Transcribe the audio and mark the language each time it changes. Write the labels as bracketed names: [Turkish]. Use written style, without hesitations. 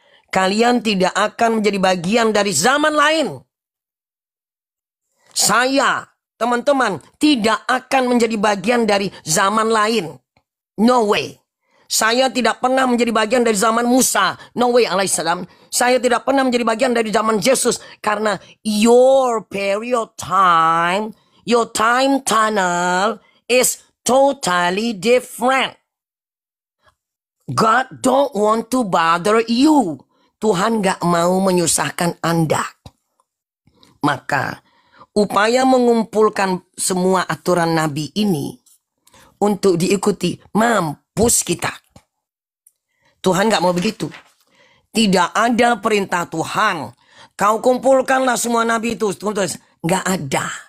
[Indonesian] Kalian tidak akan menjadi bagian dari zaman lain. Saya, teman-teman, tidak akan menjadi bagian dari zaman lain. [English] No way. [Indonesian] Saya tidak pernah menjadi bagian dari zaman Musa. [English] No way [Indonesian] alaihissalam. Saya tidak pernah menjadi bagian dari zaman Yesus. Karena [English] your period time, your time tunnel is totally different. God don't want to bother you. [Indonesian] Tuhan gak mau menyusahkan Anda. Maka upaya mengumpulkan semua aturan Nabi ini untuk diikuti, mampus kita. Tuhan gak mau begitu. Tidak ada perintah Tuhan, kau kumpulkanlah semua Nabi itu. Gak ada.